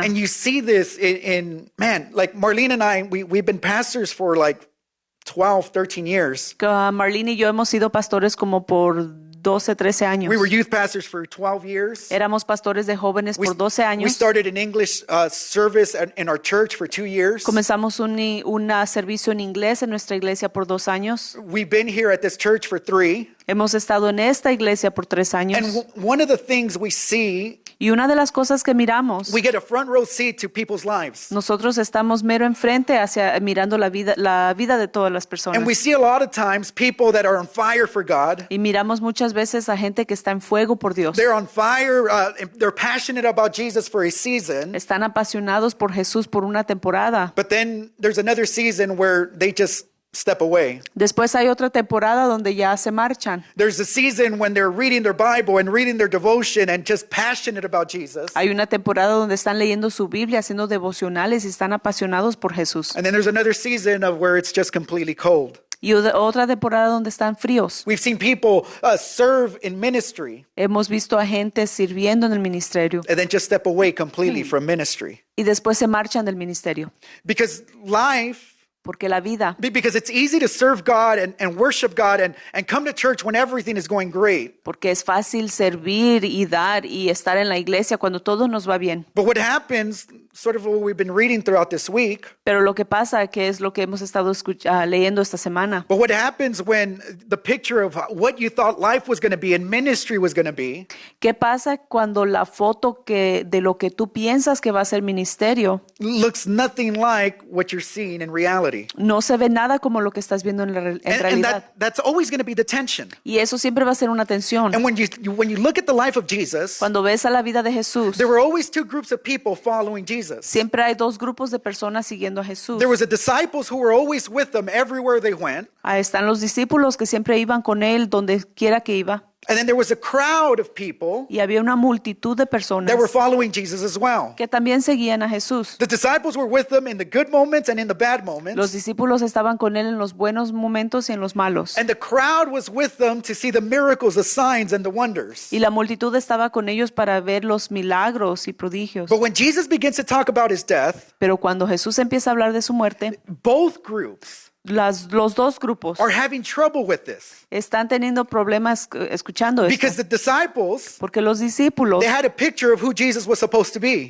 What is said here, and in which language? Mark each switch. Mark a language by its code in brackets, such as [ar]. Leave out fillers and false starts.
[en] And you see this in man, like Marlene and I, we've been pastors for like 12, 13 years. [es] Marlene y yo hemos sido pastores como por 12, 13 años. [en] We were youth pastors for 12 years. [es] Éramos pastores de jóvenes por 12 [en] We [es] años. [en] started an English service in our church for 2 years. [es] Comenzamos un servicio en inglés en nuestra iglesia por 2 años. [en] We've been here at this church for 3. [es] Hemos estado en esta iglesia por 3 [en] And [es] años. [en] one of the things we see, [es] Y una de las cosas que miramos, [en] we get a front row seat to people's lives. [es] nosotros estamos mero enfrente mirando la vida de todas las personas. [en] And we see a lot of times people that are on fire for God. Y miramos muchas veces a gente que está en fuego por Dios. They're on fire. They're passionate about Jesus for a season. [es] Están apasionados por Jesús por una temporada. [en] But then there's another season where they just step away. [es] Después hay otra temporada donde ya se marchan. [en] There's a season when they're reading their Bible and reading their devotion and just passionate about Jesus. [es] Hay una temporada donde están leyendo su Biblia, haciendo devocionales y están apasionados por Jesús. [en] And then there's another season of where it's just completely cold. [es] Y otra temporada donde están fríos. [en] We've seen people serve in ministry [es] Hemos visto a gente sirviendo en el ministerio [en] and then just step away completely from ministry. [es] y después se marchan del ministerio. [en] Because life, [es] Porque la vida, [en] because it's easy to serve God and worship God and come to church when everything is going great. [es] porque es fácil servir y dar y estar en la iglesia cuando todo nos va bien. [en] But what happens, sort of what we've been reading throughout this week, [es] Pero lo que pasa, que es lo que hemos estado leyendo esta semana, [en] but what happens when the picture of what you thought life was going to be and ministry was going to be, [es] ¿qué pasa cuando la foto de lo que tú piensas que va a ser ministerio [en] looks nothing like what you're seeing in reality? [es] no se ve nada como lo que estás viendo en [en] And [es] realidad? [en] that's always going to be the tension. [es] Y eso siempre va a ser una tensión. [en] And when you look at the life of Jesus, [es] Cuando ves a la vida de Jesús, [en] there were always two groups of people following Jesus. [es] siempre hay dos grupos de personas siguiendo a Jesús. [en] There was the disciples who were always with them everywhere they went, [es] Ahí están los discípulos que siempre iban con él donde quiera que iba. [en] and then there was a crowd of people [es] Y había una multitud de personas [en] that were following Jesus as well. [es] que también seguían a Jesús. [en] The disciples were with them in the good moments and in the bad [es] Los [en] moments, [es] discípulos estaban con él en los buenos momentos y en los malos. [en] and the crowd was with them to see the miracles, the signs, and the wonders. [es] Y la multitud estaba con ellos para ver los milagros y prodigios. [en] But when Jesus begins to talk about his death, [es] Pero cuando Jesús empieza a hablar de su muerte, [en] both groups [es] los dos grupos [en] are having trouble with this [es] están teniendo problemas escuchando [en] because [es] esto. [en] the disciples, [es] Porque los discípulos [en] they had a picture of who Jesus was supposed to be.